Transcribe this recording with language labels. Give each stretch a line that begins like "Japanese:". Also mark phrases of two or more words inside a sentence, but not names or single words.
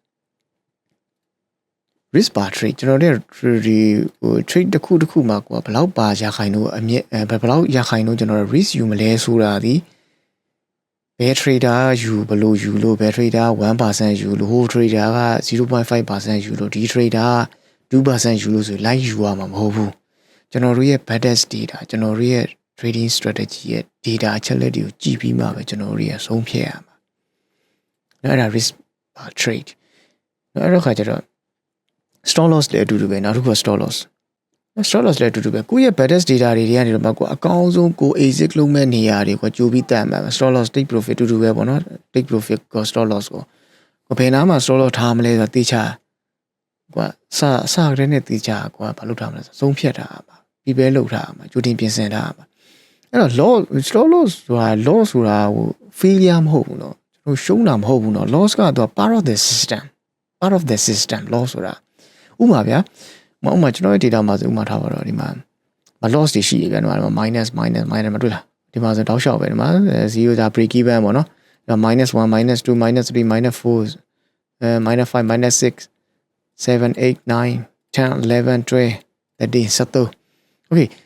English: risk bar trade
Burmese: ကျွန်တော်တို့ဒီtrade တစ်ခုမှာကိုဘယ်လောက်ပါရာခိုင်နှုန်းအမြင့်ဘယ်လောက်ရာခိုင်နှုန်းကျွန်တော်တို့ risk ယူမလဲဆိုတာဒီဘယ် trader ယူဘယ်လိုယူလို့ဘယ် trader 1% ယူလို့ဟို trader က 0.5% ယူလို့ ဒီ trader က 2% ယူလို့ဆိုလိုက်ယူရမှာမဟုတ်ဘူးကျွန်တော်တို့ရဲ့
English: baddest data
Burmese: ကျွန်တော်တို့ရဲ့
English: trading strategy
Burmese: ရဲ့ data အချက်လက်တွေကိုကြည့်ပြီးမှပဲကျွန်တော်တို့ရဲ့ဆုံး ဖြတ်ရမှာအဲ့ဒါ
English: risk trade
Burmese: အဲ့တော့ခါကျတော့
English: stop loss
Burmese: လည်းအတူတူပဲနောက်တစ်ခုက
English: stop loss
Burmese: လည်းအတူတူပဲကိုယ့်ရဲ့
English: baddest data
Burmese: တွေကနေတော့မှ ကိုအကောင်းဆုံးကို exit လုပ်မဲ့နေရာတွေကိုကြိုးပြီးတတ်မှာ
English: stop loss take profit
Burmese: အတူတူပဲပေါ့နော်
English: take profit
Burmese: ကို
English: stop loss
Burmese: ကိုဘယ်နားမှာ
English: stop loss
Burmese: ထားမလဲဆိုတော့သိချကိုစကတည်းနဲ့သိချကိုဘာလုပ်ထားမလဲဆိုဆုံးဖြတ်ထားမှာပြီးပဲလုပ်ထားမှာကြိုတင်ပြင်ဆင်ထားမှာအဲ့တော့
English: stop loss
Burmese: ဆိုတာ loss ဆိုတာဟို failure မဟုတ်ဘူးเนาะကျွန်တော်ရှုံးတာမဟုတ်ဘူးเนาะ loss ကတော့
English: part of the system loss
Burmese: ဆိုတာဥပမာဗျာဥပမာကျွန်တော်ရဲ့ data မှာဆိုဥပမာထားပါတော့ဒီမှာ loss တွေရှိရပြန်ဒီမှာ minus မတွေ့လားဒီမှာဆိုတောက်လျှောက်ပဲဒီမှာ0ဒါ
English: break even
Burmese: ပေါ့နော်
English: minus 1 minus 2 minus 3 minus 4 minus 5 minus 6 7 8 9 10 11 12 13 14 okay